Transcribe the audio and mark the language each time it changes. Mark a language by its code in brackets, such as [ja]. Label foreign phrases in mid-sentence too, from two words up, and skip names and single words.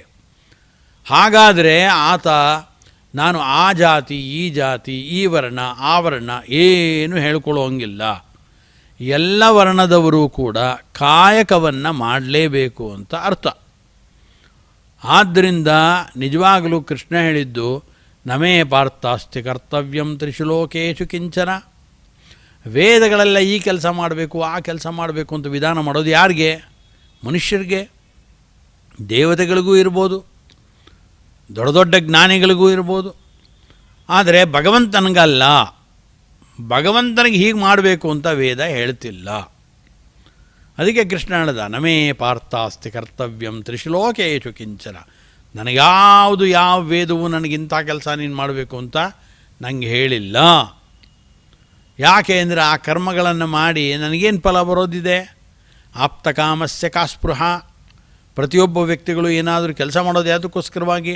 [kn] ಹಾಗಾದರೆ ಆತ ನಾನು ಆ ಜಾತಿ ಈ ಜಾತಿ ಈ ವರ್ಣ ಆ ವರ್ಣ ಏನು ಹೇಳ್ಕೊಳ್ಳೋಂಗಿಲ್ಲ, ಎಲ್ಲ ವರ್ಣದವರು ಕೂಡ ಕಾಯಕವನ್ನು ಮಾಡಲೇಬೇಕು ಅಂತ ಅರ್ಥ. ಆದ್ದರಿಂದ ನಿಜವಾಗಲೂ ಕೃಷ್ಣ ಹೇಳಿದ್ದು [sa] ನಮೇ ಪಾರ್ಥಾಸ್ತಿ ಕರ್ತವ್ಯಂ ತ್ರಿಷು ಲೋಕೇಶು ಕಿಂಚನ. [kn] ವೇದಗಳೆಲ್ಲ ಈ ಕೆಲಸ ಮಾಡಬೇಕು ಆ ಕೆಲಸ ಮಾಡಬೇಕು ಅಂತ ವಿಧಾನ ಮಾಡೋದು ಯಾರಿಗೆ? ಮನುಷ್ಯರಿಗೆ. ದೇವತೆಗಳಿಗೂ ಇರ್ಬೋದು, ದೊಡ್ಡ ದೊಡ್ಡ ಜ್ಞಾನಿಗಳಿಗೂ ಇರ್ಬೋದು. ಆದರೆ ಭಗವಂತನಿಗಲ್ಲ, ಭಗವಂತನಿಗೆ ಹೀಗೆ ಮಾಡಬೇಕು ಅಂತ ವೇದ ಹೇಳ್ತಿಲ್ಲ. ಅದಕ್ಕೆ ಕೃಷ್ಣ ಹೇಳ್ದ [sa] ನಮೇ ಪಾರ್ಥಾಸ್ತಿ ಕರ್ತವ್ಯಂ ತ್ರಿಷು ಲೋಕೇಶು ಕಿಂಚನ. [kn] ನನಗ್ಯಾವುದು ಯಾವ ವೇದವು ನನಗಿಂಥ ಕೆಲಸ ನೀನು ಮಾಡಬೇಕು ಅಂತ ನನಗೆ ಹೇಳಿಲ್ಲ. ಯಾಕೆ ಅಂದರೆ ಆ ಕರ್ಮಗಳನ್ನು ಮಾಡಿ ನನಗೇನು ಫಲ ಬರೋದಿದೆ? [sa] ಆಪ್ತಕಾಮಸ್ಯ ಕಾಸ್ಪೃಹ. [kn] ಪ್ರತಿಯೊಬ್ಬ ವ್ಯಕ್ತಿಗಳು ಏನಾದರೂ ಕೆಲಸ ಮಾಡೋದು ಯಾವುದಕ್ಕೋಸ್ಕರವಾಗಿ?